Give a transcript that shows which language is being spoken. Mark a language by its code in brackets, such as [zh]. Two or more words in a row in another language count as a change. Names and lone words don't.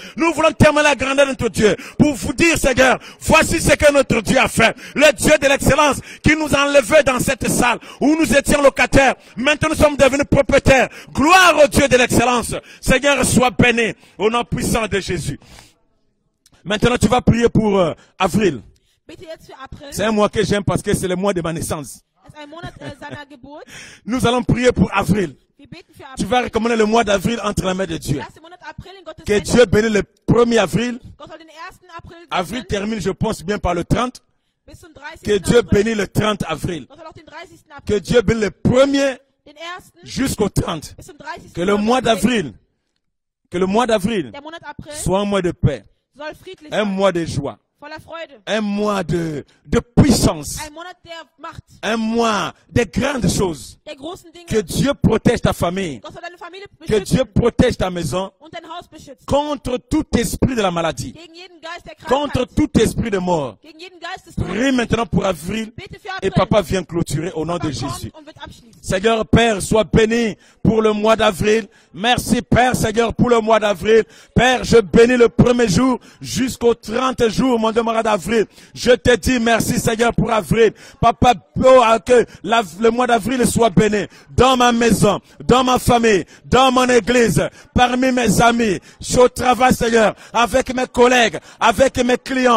[fr] Nous voulons témoigner la grandeur de notre Dieu, pour vous dire, Seigneur, voici ce que notre Dieu a fait. Le Dieu de l'excellence qui nous a enlevés dans cette salle où nous étions locataires. Maintenant, nous sommes devenus propriétaires. Gloire au Dieu de l'excellence. Seigneur, sois béni au nom puissant de Jésus. Maintenant, tu vas prier pour avril. [de] Bete jetzt für April. [fr] C'est un mois que j'aime parce que c'est le mois de ma naissance. [de] Es ist ein Monat seiner Geburt. [fr] Nous allons prier pour avril. [de] Wir beten für [fr] Tu [de] April. [fr] vas recommander le mois d'avril entre les mains de Dieu. [de] Der erste Monat April in Gottes [fr] Que [de] Händen. [fr] Dieu bénisse le 1er avril. [de] Gott soll den 1. April [fr] Avril [de] segnen, [fr] termine, je pense, bien par le 30. [de] bis zum 30. [fr] Que Dieu [de] April. [fr] bénisse le 30 avril. [de] Gott soll auch den 30. [fr] Que [de] April, [fr] Dieu bénisse le 1er [de] den 1. [fr] jusqu'au 30. [de] bis zum 30. [fr] Que le mois d'avril, que le mois d'avril [de] Der Monat April [fr] soit un mois de paix, [de] soll friedlich [fr] un [de] sein, [fr] mois de joie, [de] voller Freude. [fr] un mois de puissance, [de] Ein Monat der Macht, [fr] un mois de grandes choses. [de] der großen Dinge. [fr] Que Dieu protège ta famille, [de] Gott soll deine Familie [fr] que Dieu [de] beschützen [fr] protège ta maison [de] und dein Haus beschützen. [fr] contre tout esprit de la maladie, [de] Gegen jeden Geist der [fr] contre [de] Krankheit. [fr] tout esprit de mort. [de] Gegen jeden Geist des [fr] Prie [de] Todes. [fr] maintenant pour avril [de] Bete für [fr] et [de] April. [fr] papa vient clôturer au nom [de] Papa [fr] de Jésus. [de] kommt und wird abschließen. [fr] Seigneur Père, sois béni pour le mois d'avril. Merci Père Seigneur pour le mois d'avril. Père, je bénis le 1er jour jusqu'au 30 jours, mon mois d'avril. Je te dis merci Seigneur pour avril. Papa, que le mois d'avril soit béni dans ma maison, dans ma famille, dans mon église, parmi mes amis, au travail Seigneur, avec mes collègues, avec mes clients.